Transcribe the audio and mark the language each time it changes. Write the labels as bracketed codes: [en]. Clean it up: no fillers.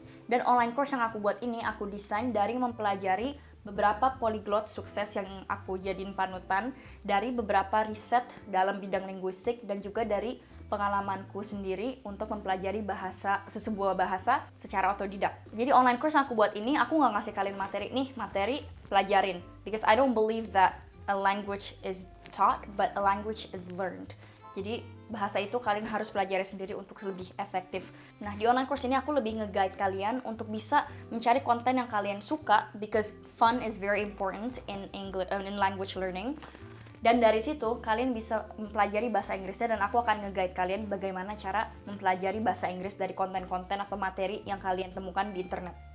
[id] Dan online course yang aku buat ini, aku desain dari mempelajari beberapa polyglot sukses yang aku jadiin panutan dari beberapa riset dalam bidang linguistik dan juga dari pengalamanku sendiri untuk mempelajari sebuah bahasa secara otodidak. Jadi online course yang aku buat ini, aku nggak ngasih kalian materi pelajarin. [en] Because I don't believe that a language is taught, but a language is learned. [id] Jadi bahasa itu kalian harus pelajari sendiri untuk lebih efektif. Nah, di online course ini aku lebih nge-guide kalian untuk bisa mencari konten yang kalian suka, [en] because fun is very important in language learning. [id] Dan dari situ kalian bisa mempelajari bahasa Inggrisnya, dan aku akan nge-guide kalian bagaimana cara mempelajari bahasa Inggris dari konten-konten atau materi yang kalian temukan di internet.